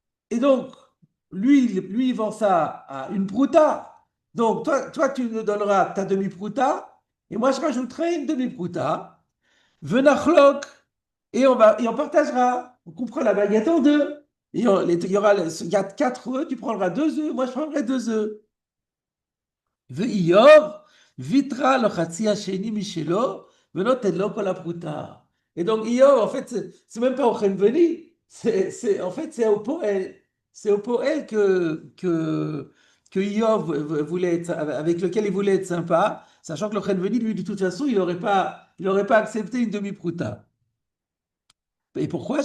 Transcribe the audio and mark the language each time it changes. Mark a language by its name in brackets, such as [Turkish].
[French] Et donc, lui, il vend ça à une prouta. Donc, toi, tu nous donneras ta demi-prouta, et moi, je rajouterai une demi-prouta. Venachlok, et on partagera. on comprend la baguette en deux. Il y a quatre œufs, tu prendras deux œufs, moi je prendrai deux œufs. [Hebrew] ואיוב ויתרה לו חצי השני משלו ונותן לו כל הפרוטה. [French] Et donc Iov, en fait, c'est même pas au Chenveni, en fait, c'est au Poël. C'est au Poël que Iov voulait être, avec lequel il voulait être sympa, sachant que le Chenveni, lui, de toute façon, il aurait pas accepté une demi-prouta. Et pourquoi?